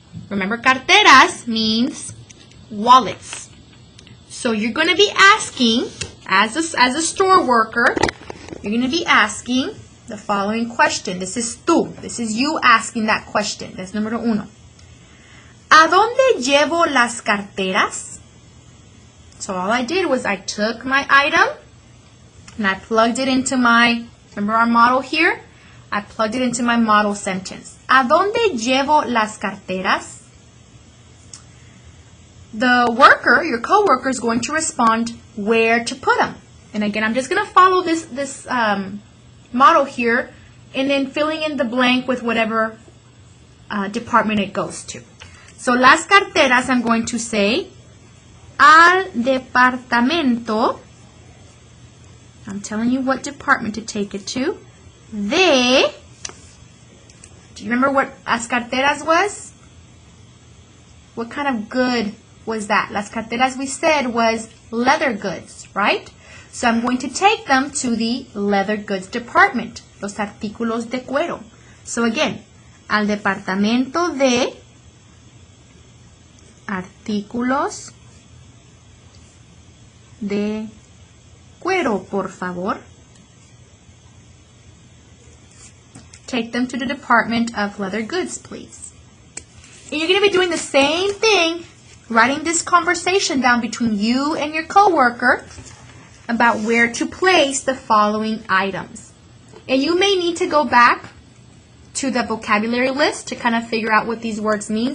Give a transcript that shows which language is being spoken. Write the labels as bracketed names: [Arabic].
[English] Remember, carteras means wallets. So you're going to be asking, as a store worker, you're going to be asking the following question. This is tú. This is you asking that question. That's número 1. [Spanish] ¿A dónde llevo las carteras? [English] So all I did was I took my item and I plugged it into my, remember our model here? I plugged it into my model sentence. [Spanish] ¿A dónde llevo las carteras? [English] The worker, your coworker, is going to respond where to put them. And again, I'm just going to follow this model here and then filling in the blank with whatever department it goes to. So las carteras, I'm going to say [Spanish] al departamento, [English] I'm telling you what department to take it to, de, do you remember what las carteras was? What kind of good was that? Las carteras, we said, was leather goods, right? So I'm going to take them to the leather goods department, [Spanish] los artículos de cuero. [English] So again, [Spanish] al departamento de artículos de cuero, por favor. [English] Take them to the department of leather goods, please. And you're going to be doing the same thing, writing this conversation down between you and your coworker about where to place the following items. And you may need to go back to the vocabulary list to kind of figure out what these words mean.